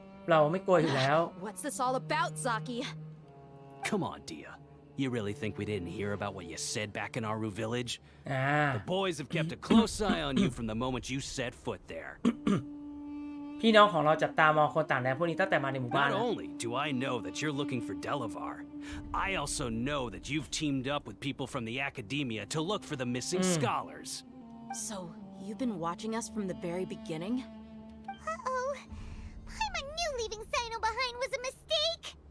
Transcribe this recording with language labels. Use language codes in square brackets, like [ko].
[th] เราไม่กลัวอยู่แล้ว [en] What's this all about, Zaki? Come on, Dia. You really think we didn't hear about what you said back in Aru village? อ่า The boys have kept a close eye on you from the moment you set foot there. [th] พี่น้องของเราจับตามองคนต่างแดนพวกนี้ตั้งแต่มาในหมู่บ้าน [en] Not [th] นะ [en] only do I know that you're looking for Delavar, I also know that you've teamed up with people from the academia to look for the missing scholars. So, you've been watching us from the very beginning? Uh-oh. Paimon knew leaving Sino behind was a mistake!